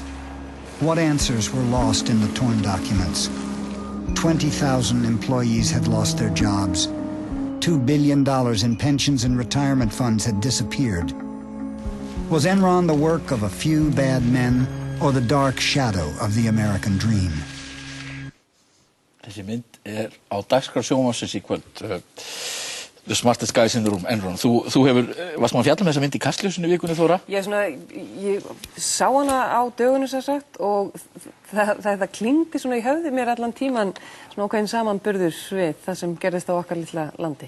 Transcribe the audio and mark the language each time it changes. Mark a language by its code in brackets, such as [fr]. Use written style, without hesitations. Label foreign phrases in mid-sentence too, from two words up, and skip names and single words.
[en] What answers were lost in the torn documents? 20,000 employees had lost their jobs. $2 billion in pensions and retirement funds had disappeared. Was Enron the work of a few bad men or the dark shadow of the American dream? [is] Þessi mynd á dagskrá sjónvarpsins í kvöld. [en] The Smartest Guys in the Room, Enron. [is] Þú hefur, varst maður að fjalla þessa mynd í Kastljósinu í vikunni, Þóra? Ég sá hana á dögunum sem sagt og það klingdi svona í höfði mér allan tíman svona ákveðin samanburður við það sem gerðist á okkar litla landi.